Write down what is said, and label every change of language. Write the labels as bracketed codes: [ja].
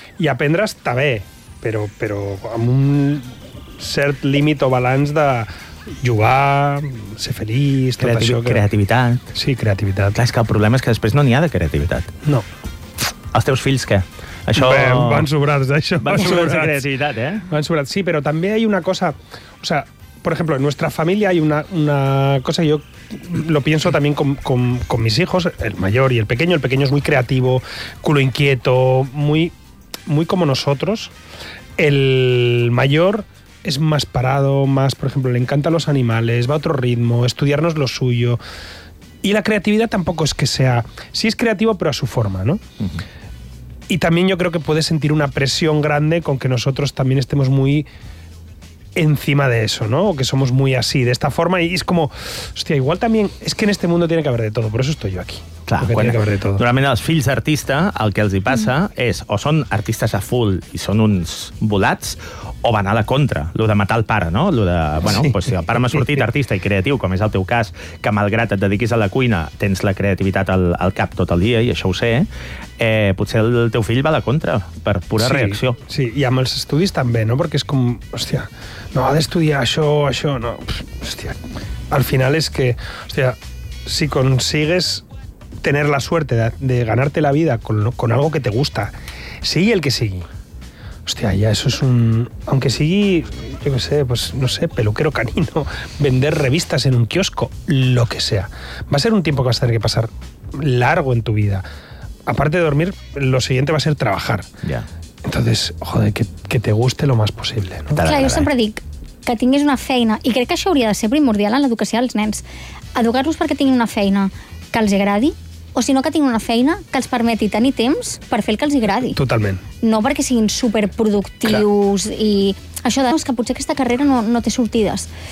[ca] I aprendre està bé, però amb un cert límit o balanç de jugar, ser feliç, tot això. Creativitat. Sí, creativitat. Clar, és que el problema és que després no n'hi ha de creativitat. No. Els teus fills, què? Això... Bé, van sobrats, això. Van sobrats de creativitat, eh? Van sobrats, sí, però també hi ha una cosa... [es] O sea, por ejemplo, en nuestra familia hay una cosa, yo lo pienso también con mis hijos, el mayor y el pequeño. El pequeño es muy creativo, culo inquieto, muy, muy como nosotros. El mayor es más parado, más, por ejemplo, le encantan los animales, va a otro ritmo, estudiarnos lo suyo. Y la creatividad tampoco es que sea... Sí es creativo, pero a su forma, ¿no? Uh-huh. Y también yo creo que puede sentir una presión grande con que nosotros también estemos muy... encima de eso, ¿no? O que somos muy así, de esta forma, y es como, hostia, igual también, es que en este mundo tiene que haber de todo, por eso estoy yo aquí. [ca] Clar, [es] porque tiene que haber de todo. [ca] Normalment els fills d'artista, el que els hi passa és, o són artistes a full i són uns volats, o van a la contra, lo de matar el pare, no? Lo de, bueno, sí. Pues si el pare m'ha sortit artista i creatiu, com és el teu cas, que malgrat et dediquis a la cuina, tens la creativitat al cap tot el dia, i això ho sé, potser el teu fill va a la contra, per pura reacció. Sí, i amb els estudis també, no? Perquè és com, hòstia, no, ha d'estudiar això, no. [es] Hòstia, [ca] al final és que, [es] hòstia, si consigues tener la suerte de ganarte la vida con algo que te gusta, [ca] sigui el que sigui. [es] Hòstia, ja, eso es un... Aunque sigui, yo qué sé, pues, no sé, peluquero canino, vender revistas en un kiosco, lo que sea. Va a ser un tiempo que vas a tener que pasar largo en tu vida. Aparte de dormir, lo siguiente va a ser trabajar. Ya. Entonces, joder, que te guste lo más posible, ¿no? [ca] Clar, jo sempre dic que tingués una feina, i crec que això hauria de ser primordial en l'educació dels nens, educar-los perquè tinguin una feina que els agradi, o si no, que tinguin una feina que els permeti tenir temps per fer el que els agradi. Totalment. No perquè siguin superproductius. Clar. I això de, no, és que potser aquesta carrera no té sortides.